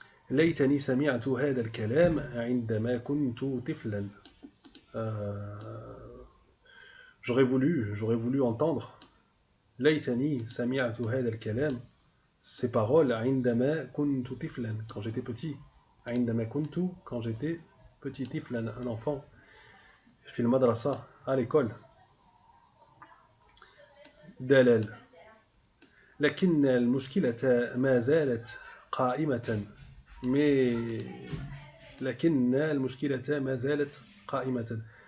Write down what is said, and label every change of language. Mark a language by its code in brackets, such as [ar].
[ar] ليتني سمعت هذا الكلام عندما كنت طفلا. [fr] Euh, j'aurais voulu entendre. [ar] ليتني سمعت هذا الكلام, [fr] ces paroles [ar] عندما كنت طفلا, [fr] quand j'étais petit. [ar] عندما كنت, [fr] quand j'étais petit, [ar] طفلا, [fr] un enfant. [ar] في المدرسة, [fr] à l'école. [ar] دلال. لكن المشكلة ما زالت قائمة. Mais لكن المشكلة ما زالت قائمة.